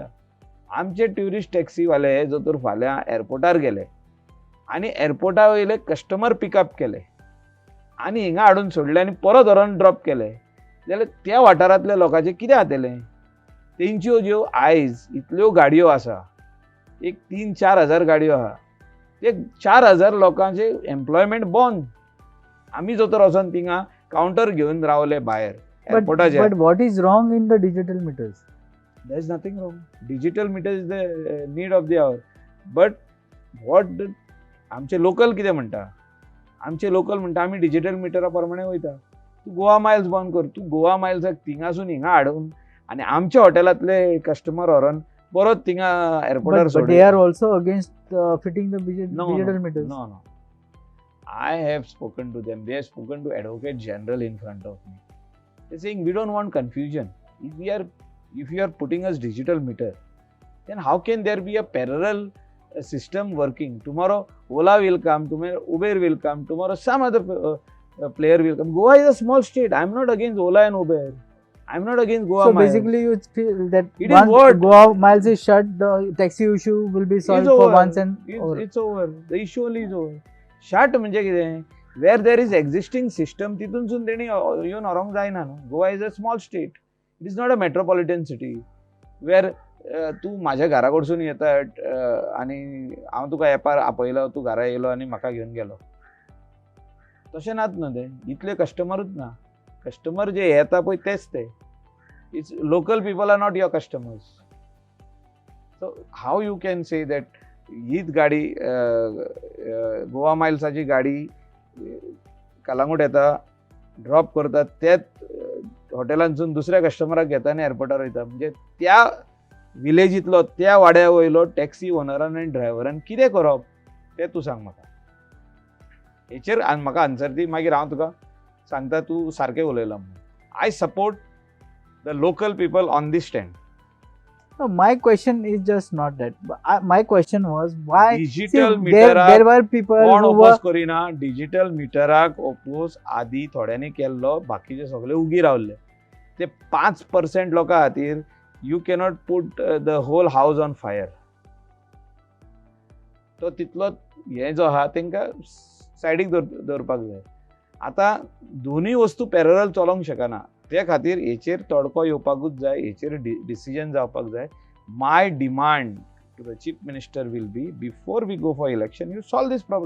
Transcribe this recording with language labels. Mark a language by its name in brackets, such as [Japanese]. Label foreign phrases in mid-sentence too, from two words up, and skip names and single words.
[Konkani] आमचे ट्युरिस्ट टॅक्सीवाले जो तर फाल्यां एअरपोर्टार गेले आनी एअरपोर्टा वयले [English] customer pickup [Konkani] केले आनी हिंगा हाडून सोडले आनी परत व्हरोन ड्रॉप केले जाल्यार त्या वाठारांतल्या लोकांचें कितें जातलें. तेंच्यो ज्यो आयज इतल्यो गाडयो आसा, एक 3-4 हजार गाडयो आहा, ते 4,000 लोकांचे एम्प्लॉयमेंट बंद. आमी जो तर वचोन थिंगा कावंटर घेवन रावले भायर एअरपोर्टाचेर. [English] But what is wrong in the digital meters? There is nothing wrong. Digital meter is the need of the hour. But what [Konkani] आमचे लोकल कितें म्हणटा, आमचे लोकल म्हणटा आमी डिजिटल मिटरा प्रमाणे वयता. तूं गोवा मायल्स बंद कर, तूं गोवा मायल्साक थिंगासून हिंगा हाडून आनी आमच्या हॉटेलांतले कस्टमर व्हरोन परत थिंगा एअरपोर्टार [English] But they are also against fitting the digital meters. No. I have spoken to them. They have spoken to Advocate General in front of me. They're saying we don't want confusion. If you are putting us digital meter, then how can there be a parallel system working? Tomorrow Ola will come, tomorrow Uber will come, tomorrow some other player will come. Goa is a small state. I'm not against Ola and Uber. I'm not against Goa So Miles. basically you feel that It is once what? Goa Miles is shut, the taxi issue will be solved It's for over. once and over. It's over. The issue only is over. [Konkani] Shut म्हणजे कितें [English] where there is existing system [Konkani] तितूनसून तेणी येवन व्हरोंक जायना न्हू. [English] Goa is a small state, it is not a metropolitan city where [Konkani] तूं म्हाज्या घरा कडसून येता आनी हांव तुका एपार आपयलो, तूं घरा येयलो आनी म्हाका घेवन गेलो. तशें नात न्हू ते, इतले कस्टमरूच ना. कस्टमर जे येता पळय तेच ते. [English] It's local people are not your customers. So how you can say that [Konkani] हीच गाडी गोवा मायल्साची गाडी कलांगूट येता, ड्रॉप करता, तेच हॉटेलांसून दुसऱ्या कस्टमराक घेता आनी एअरपोर्टार वयता. म्हणजे त्या विलेजींतलो त्या वाड्या वयलो टॅक्सी ओनरान आनी ड्रायव्हरान कितें करप तें तूं सांग म्हाका. हेचेर म्हाका आन्सर दी, मागीर हांव तुका सांगता तूं सारकें उलयला म्हणून. [English] I support the local people on the stand. No, my question is just not that. My question was why [Konkani] डिजिटल [English] there [Konkani] मिटराक [English] were people [Konkani] कोण [English] who [Konkani] ओपोज [English] were [Konkani] करिना. डिजिटल मिटराक ओपोज आदी थोड्यांनी केल्लो, बाकीचे सगळे उगी रावले. ते 5% लोकां खातीर [English] you cannot put the whole house on fire. [Konkani] तो तितलो हे जो आहा तेंकां सायडीक दवरपाक जाय. आतां दोनूय वस्तू पॅरलल चलोंक शकना. ते खातीर हेचेर तोडको येवपाकूच जाय, हेचेर डिसिजन जावपाक जाय. [English] My demand to the Chief Minister will be before we go for election you solve this problem.